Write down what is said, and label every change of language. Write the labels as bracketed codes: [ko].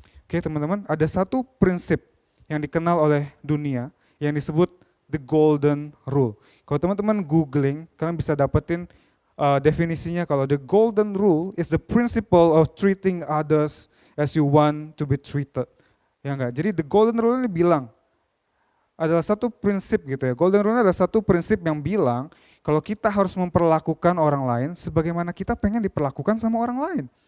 [id] Oke, teman-teman, ada satu prinsip yang dikenal oleh dunia yang disebut the golden rule. Kalau teman-teman googling, kalian bisa dapetin definisinya kalau [en] the golden rule is the principle of treating others as you want to be treated. [id] Ya enggak? Jadi the golden rule ini bilang adalah satu prinsip gitu ya. Golden rule adalah satu prinsip yang bilang kalau kita harus memperlakukan orang lain sebagaimana kita pengen diperlakukan sama orang lain.